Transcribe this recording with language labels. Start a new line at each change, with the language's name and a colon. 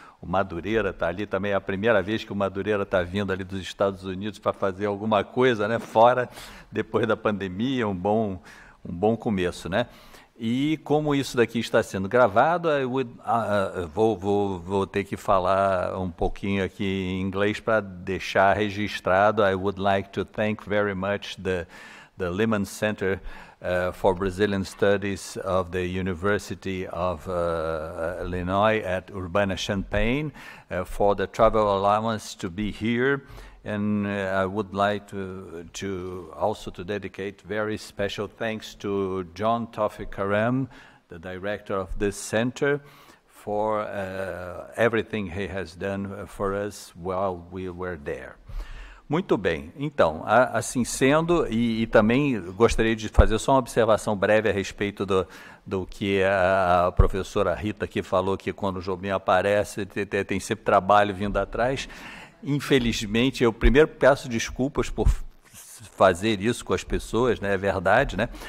Portuguese: O Madureira está ali também, é a primeira vez que o Madureira está vindo ali dos Estados Unidos para fazer alguma coisa, né, fora, depois da pandemia, um bom começo, né? E como isso daqui está sendo gravado, vou ter que falar um pouquinho aqui em inglês para deixar registrado.
English: I would like to thank very much the Lehman Center for Brazilian Studies of the University of Illinois at Urbana-Champaign for the travel allowance to be here. And I would like to also dedicate very special thanks to John Tawfiq Karam, the director of this center, for everything he has done for us while we were there.
Portuguese: Muito bem, então, assim sendo, e também gostaria de fazer só uma observação breve a respeito do que a professora Rita aqui falou, que quando o Jobim aparece, tem sempre trabalho vindo atrás. Infelizmente, eu primeiro peço desculpas por fazer isso com as pessoas, né? É verdade, né?